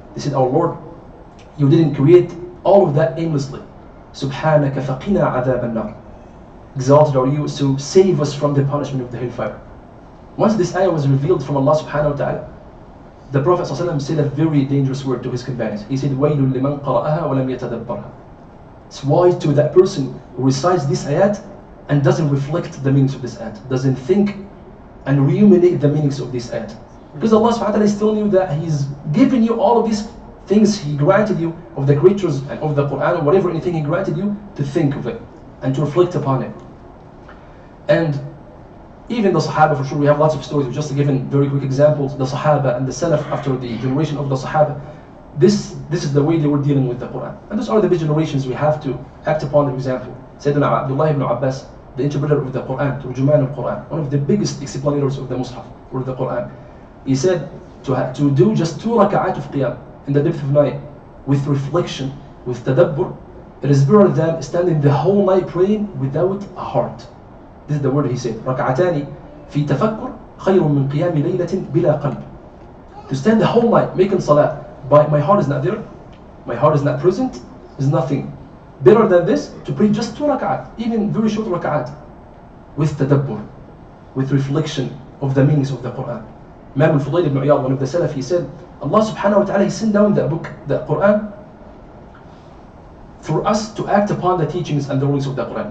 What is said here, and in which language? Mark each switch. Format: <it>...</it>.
<en>They said, our Lord, you didn't create all of that aimlessly.</en> <ar>سُبْحَانَكَ فَقِنَا عَذَابَ النَّارِ.</ar> <en>Exalted are you, so save us from the punishment of the hellfire. Once this ayah was revealed from Allah subhanahu wa ta'ala, the Prophet ﷺ said a very dangerous word to his companions. He said,</en> <ar>وَيْلٌ لِمَنْ قَرَأَهَا وَلَمْ يَتَدَبَّرْهَا.</ar> <en>It's why to that person who recites this ayat and doesn't reflect the meanings of this ayat, doesn't think and ruminate the meanings of this ayat. Because Allah subhanahu wa ta'ala is telling you that He's giving you all of these things He granted you of the creatures and of the Quran or whatever, anything He granted you, to think of it and to reflect upon it. And even the Sahaba, for sure, we have lots of stories. We've just given very quick examples. The Sahaba and the Salaf, after the generation of the Sahaba, this is the way they were dealing with the Quran. And those are the big generations we have to act upon their example. Sayyidina Abdullah ibn Abbas, the interpreter of the Quran, Turjuman al-Quran, one of the biggest explanators of the Mus'haf, or the Quran. He said to do just 2 raka'at of qiyam in the depth of night with reflection, with tadabbur, it is better than standing the whole night praying without a heart. This is the word he said.</en> <ar>ركعتان في تفكر خير من قيام ليلة بلا قلب.</ar> <en>To stand the whole night making salah, but my heart is not there, my heart is not present, is nothing. Better than this, to pray just 2 rak'at, even very short rak'at, with tadabbur, with reflection of the meanings of the Quran. Imam al-Fudayl ibn Iyad, one of the Salaf, he said, Allah subhanahu wa ta'ala, He sent down that book, the Quran, for us to act upon the teachings and the rulings of the Quran.</en>